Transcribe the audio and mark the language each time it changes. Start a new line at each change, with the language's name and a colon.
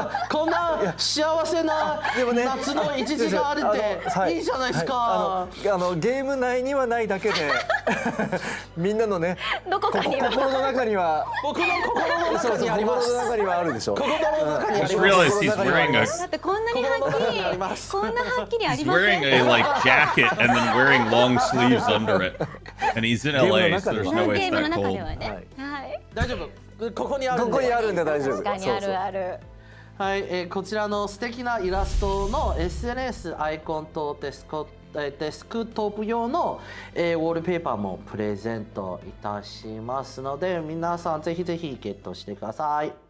Japanese: こんな幸せな夏の一時があるっていいじゃないですか。ゲーム内にはないだけでみんなのねどこかには心の中には僕の心の中にあります。心の中にはあるでしょ。心の中にあります。だってこんなにはっきりこんなはっきりありません。
English: He's wearing a like jacket and then wearing long sleeves under it, and he's in LA, so there's no way it's that cold.
Japanese: 大丈夫。ここにあるんで。どこにあるんで大丈夫。確かにあるある。はい、こちらの素敵なイラストの SNS アイコンとデスクトップ用の、ウォールペーパーもプレゼントいたしますので、皆さんぜひぜひゲットしてください。